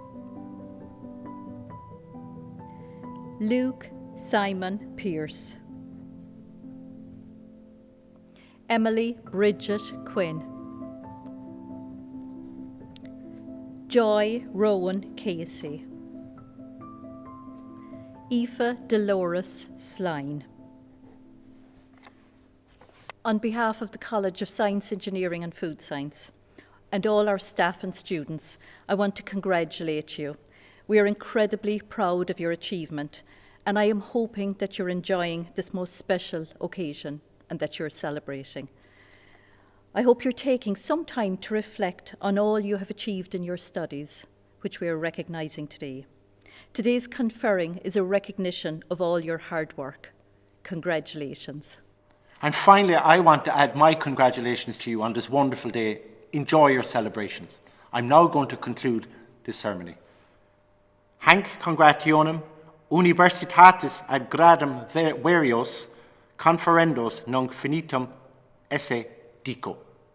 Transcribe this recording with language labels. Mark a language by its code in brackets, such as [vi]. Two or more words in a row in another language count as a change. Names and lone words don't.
[en] Luke Simon Pierce. Emily Bridget Quinn. Joy Rowan Casey. Aoife Dolores Sline. On behalf of the College of Science, Engineering and Food Science, and all our staff and students, I want to congratulate you. We are incredibly proud of your achievement, and I am hoping that you're enjoying this most special occasion and that you're celebrating. I hope you're taking some time to reflect on all you have achieved in your studies, which we are recognising today. Today's conferring is a recognition of all your hard work. Congratulations. And finally, I want to add my congratulations to you on this wonderful day. Enjoy your celebrations. I'm now going to conclude this ceremony. [la] Hanc congrationem universitatis ad gradum verios conferendos nunc finitum esse dico.